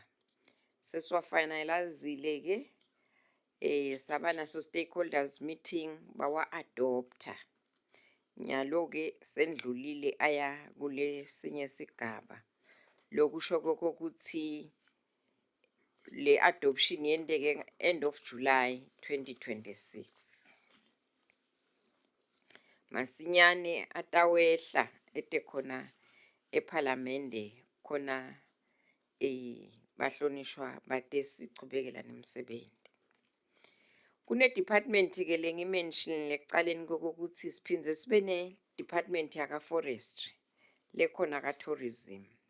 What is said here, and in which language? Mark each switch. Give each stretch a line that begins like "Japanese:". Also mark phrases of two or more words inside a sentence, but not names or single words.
Swati: Seswa finalizile ke saba naso
English: stakeholders meeting
Swati: bawa adopter. Nyalo ke sendlulile aya kule sinye sigaba. Lokusho ukuthi le adoption yendeke
English: end of July
Swati: 2026. Masinyane atawehla ete khona eParliament khona bahlonishwa bate sichubekela nemsebenzi. Kune department ke lengimention lecaleni kokuthi siphindze sibe ne department yaka forestry lekhona ka tourism.